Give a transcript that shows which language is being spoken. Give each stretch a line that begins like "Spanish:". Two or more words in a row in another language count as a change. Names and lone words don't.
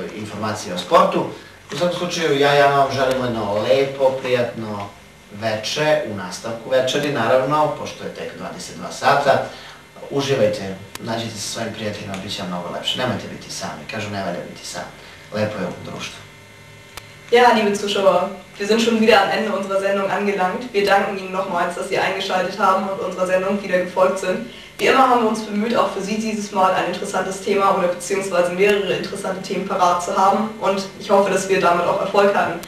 Serbian: Biće mnogo informacije o sportu. U svakom slučaju, ja vam želim jedno lepo, prijatno veče, u nastavku večeri, naravno, pošto je tek 22 sata. Uživajte, nađite se sa svojim prijateljima, bit će vam mnogo lepše. Nemojte biti sami, kažu ne valja biti sam. Lepo je u društvu.
German: Ja, liebe Zuschauer, wir sind schon wieder am Ende unserer Sendung angelangt. Wir danken Ihnen nochmals, dass Sie eingeschaltet haben und unserer Sendung wieder gefolgt sind. Wie immer haben wir uns bemüht, auch für Sie dieses Mal ein interessantes Thema oder beziehungsweise mehrere interessante Themen parat zu haben und ich hoffe, dass wir damit auch Erfolg hatten.